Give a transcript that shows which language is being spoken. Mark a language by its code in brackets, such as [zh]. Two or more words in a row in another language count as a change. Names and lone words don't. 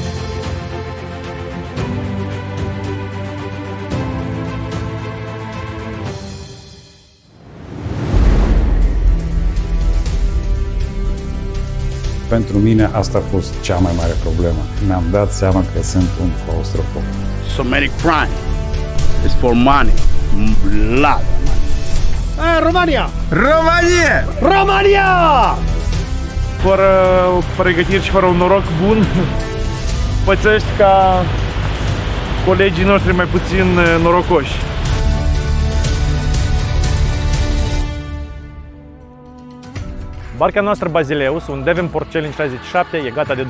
[ro] Pentru mine asta a fost cea mai mare problemă. Mi-am dat seama că sunt un claustrofob. [en] So many crime is for money. Blood. [ro] România! România! România! Fără pregătiri și fără un noroc bun, pățești ca colegii noștri mai puțin norocoși. Barca noastră Basileus, un Devonport Challenge 67, e gata de drum.